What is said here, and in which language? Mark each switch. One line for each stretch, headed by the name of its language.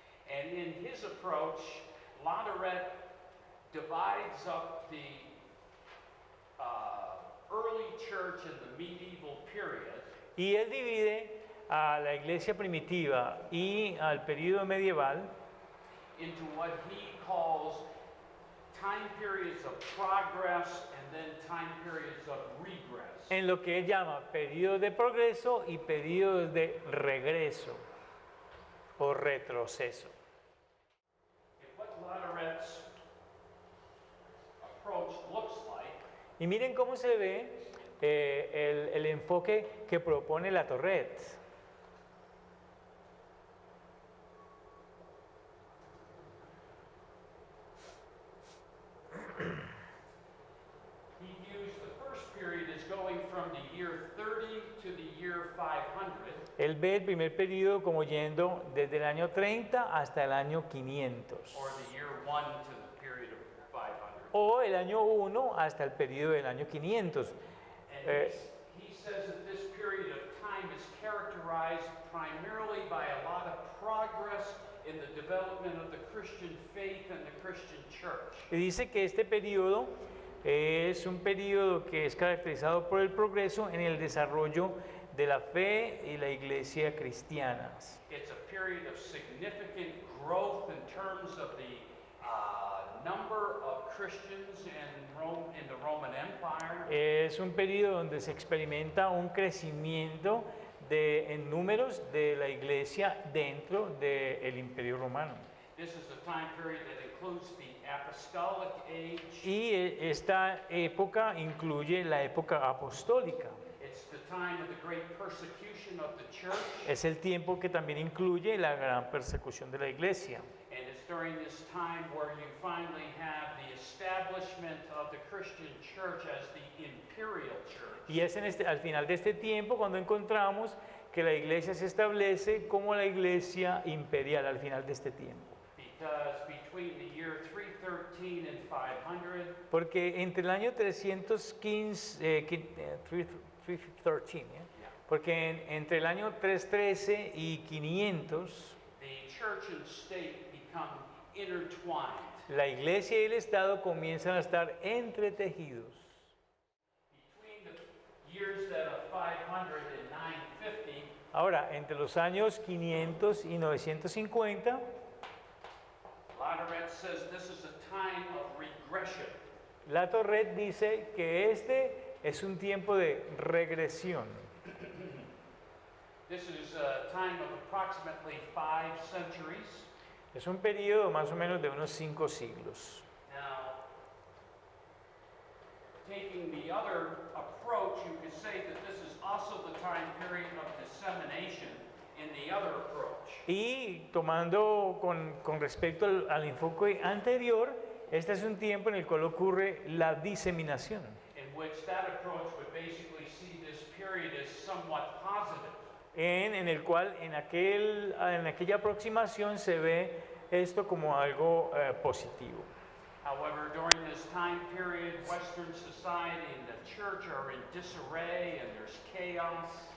English: And in his approach, Latourette divides up the early church in the medieval period
Spanish: Y él divide a la iglesia primitiva y al período medieval
English: into what he calls time periods of progress and then time periods of regress.
Spanish: en lo que él llama periodos de progreso y periodos de regreso o retroceso.
English: And what Latourette's approach looks like
Spanish: Y miren cómo se ve el enfoque que propone Latourette.
English: he views the first period as going from the year 30 to the year 500.
Spanish: Él ve el primer periodo como yendo desde el año 30 hasta el año 500.
English: Or the year 1 to the period of 500.
Spanish: O el año 1 hasta el periodo del año 500.
English: And he says that this period of time is characterized primarily by a lot of progress in the development of the Christian faith and the Christian church.
Spanish: Y dice que este periodo es un periodo que es caracterizado por el progreso en el desarrollo de la fe y la iglesia cristianas.
English: It's a period of significant growth in terms of the number of Christians in the Roman Empire.
Spanish: Es un periodo donde se experimenta un crecimiento en números de la iglesia dentro del Imperio Romano.
English: This is a time period that includes the apostolic age.
Spanish: Y esta época incluye la época apostólica.
English: It's the time of the great persecution of the church.
Spanish: Es el tiempo que también incluye la gran persecución de la iglesia.
English: And it's during this time where you finally have the establishment of the Christian church as the imperial church.
Spanish: Y es al final de este tiempo cuando encontramos que la iglesia se establece como la iglesia imperial al final de este tiempo.
English: Because between the year 313 and 500,
Spanish: Porque entre el año 315, 313, porque entre el año 313 y 500,
English: the church and state become intertwined.
Spanish: la iglesia y el Estado comienzan a estar entretejidos.
English: Between the years that of 500 and 950,
Spanish: Ahora, entre los años 500 y 950,
English: Latourette says this is a time of regression.
Spanish: Latourette dice que este es un tiempo de regresión.
English: This is a time of approximately 5 centuries.
Spanish: Es un periodo más o menos de unos 5 siglos.
English: Now, taking the other approach, you could say that this is also the time period of dissemination in the other approach.
Spanish: Y tomando con respecto al enfoque anterior, este es un tiempo en el cual ocurre la diseminación,
English: In which that approach would basically see this period as somewhat positive.
Spanish: en el cual en aquella aproximación se ve esto como algo positivo.
English: However, during this time period, Western society and the church are in disarray and there's chaos.